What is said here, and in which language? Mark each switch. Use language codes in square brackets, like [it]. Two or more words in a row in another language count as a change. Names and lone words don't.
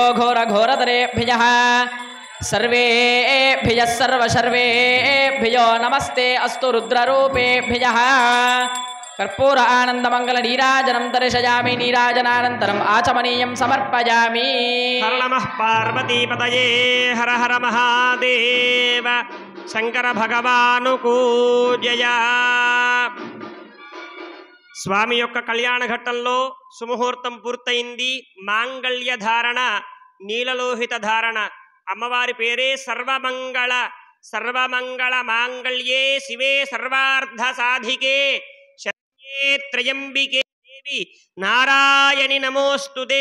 [sa] घोर घोरतरेभ्यः सर्वेभ्यः सर्वशर्वेभ्यो नमस्ते अस्तु रुद्ररूपेभ्यः. कर्पूर आनन्दमङ्गल नीराजनं दर्शयामि नीराजनानन्तरम् आचमनीयं समर्पयामि. हर नमः पार्वतीपतये हर हर महादेव शंकर भगवानुकू जय. [te] స్వామి యొక్క కళ్యాణ ఘట్టంలో సుముహూర్తం పూర్తయింది. మాంగళ్య ధారణ, నీలలోహిత ధారణ. అమ్మవారి పేరే సర్వమంగళ. [sa] సర్వమంగళ మాంగళ్యే శివే సర్వార్థ సాధికే శరణ్యే త్రయంబికే దేవి నారాయణి నమోస్తుతే.